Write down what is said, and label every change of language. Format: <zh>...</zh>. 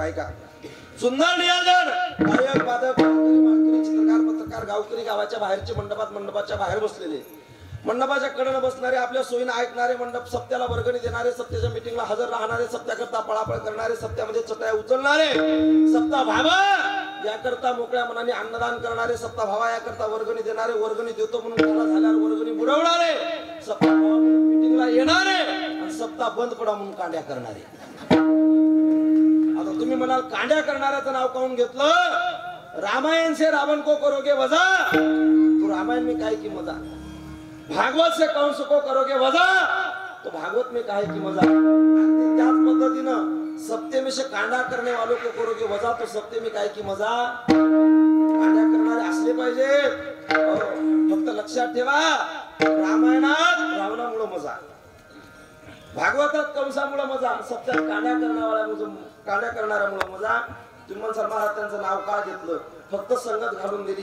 <mr>ऐका, सुंदर नियोजन. गायक वादक मालकरी चित्रकार पत्रकार गावकरी गावाच्या बाहेरचे मंडपाच्या बाहेर बसलेले, मंडपाच्या कडेनं बसणारे, आपल्या सोयीनं ऐकणारे, मंडप सप्त्याला वर्गणी देणारे, सप्त्याच्या मिटिंगला हजर राहणारे, सप्त्याकरता पळापळ करणारे, सप्त्यामध्ये चटया उचलणारे, सप्ताह भावा याकरता मोकळ्या मनाने अन्नदान करणारे, सप्ताह भावा याकरता वर्गणी देणारे, वर्गणी देतो म्हणून काला झाल्यावर वर्गणी बुडवणारे, सप्ताह भावा मिटिंगला येणारे आणि सप्ताह बंद पडा म्हणून कांड्या करणारे. आता तुम्ही म्हणाल कांड्या करणाऱ्याचं नाव काऊन घेतलं?</mr> <hi>रामायण से रावण को करोगे वजा, तो रामायण में काय की मजा. भागवत से कंस को करोगे वजा, तो भागवत में काहे की मजा.</hi> <mr>त्याच पद्धतीनं</mr> <hi>सप्ते में से कांडा करने वालों को करोगे वजा, तो सप्ते में काय की मजा.</hi> <mr>कांडा करणारे असले पाहिजे. फक्त लक्षात ठेवा, रामायणात रावणामुळे मजा, भागवतात कंसामुळे मजा, सप्त्यात कांड्या करणाऱ्यामुळे मजा. तुम्ही म्हणसाल महाराज त्यांचं नाव का घेतलं? फक्त संगत घालून दिली.</mr>